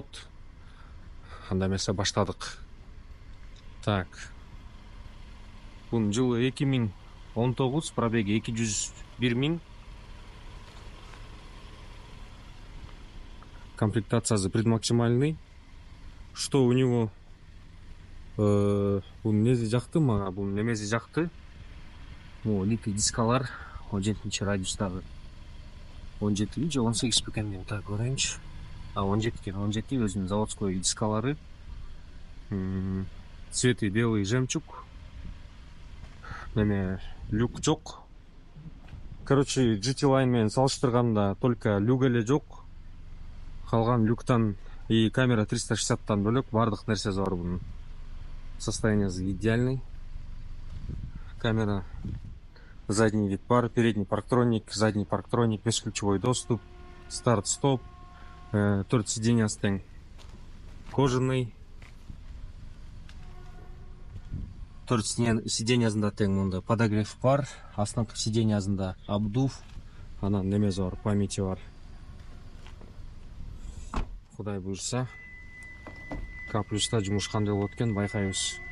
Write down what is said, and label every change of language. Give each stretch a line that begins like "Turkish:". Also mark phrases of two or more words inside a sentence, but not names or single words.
Kyrgyz: Анда эмесе баштадык. Так. Бунун жылы 2019, пробеги 201 000. Комплектациясы предмаксимальный.
Russian: Что у него?
Kyrgyz: Бунун нези жакты мага, бунун немеси жакты. Литый дискалар 17 радиустагы. 17 же 18 бекен деп так көрөйүнчү. 17 экен, 17 өзүнүн заводской дискалары.
Russian: Цветы белый жемчуг.
Kyrgyz: Мене люк жок. Короче, GT Line менен салыштырганда только люк эле жок. Калган люктан и камера 360-тан бөлөк бардык нерсеси бар бунун. Состояниясы идеальный.
Russian: Камера, задний вид пар, передний парктроник, задний парктроник, бесключевой доступ, старт-стоп, 4
Kyrgyz: сиденьясы тең
Russian: кожаный.
Kyrgyz: 4 сиденьясында тең мында подогрев пар, астыңкы сиденьясында обдув, анан немеси бар, памяти бар. Кудай буйрса, K+ жумуш кандай болот экен байкайбыз.